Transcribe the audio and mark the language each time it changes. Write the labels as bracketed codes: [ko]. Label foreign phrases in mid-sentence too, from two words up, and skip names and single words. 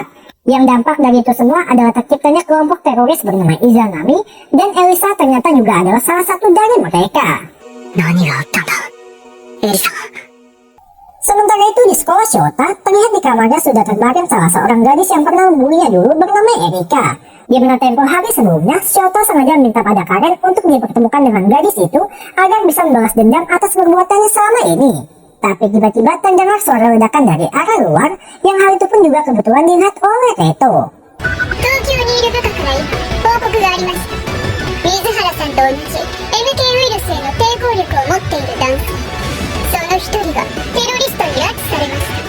[id] Yang dampak dari itu semua adalah terciptanya kelompok teroris bernama Izanami dan Elisa ternyata juga adalah salah satu dari mereka. [ja] 何があったんだエリさん。 [id] Sementara itu di sekolah Shota, terlihat di kamarnya sudah terbaring salah seorang gadis yang pernah membulinya dulu bernama Erika. Di mana tempo hari sebelumnya, Shota sengaja minta pada Karen untuk dipertemukan dengan gadis itu agar bisa membalas dendam atas perbuatannya selama ini. Tapi tiba-tiba terdengar suara ledakan dari arah luar, yang hal itu pun juga kebetulan dilihat oleh Reito. [ja] 東京にいる部下から報告がありました。水原さんと同じ MK ウイルスへの抵抗力を持っている男性。その一人がテロリストに拉致されました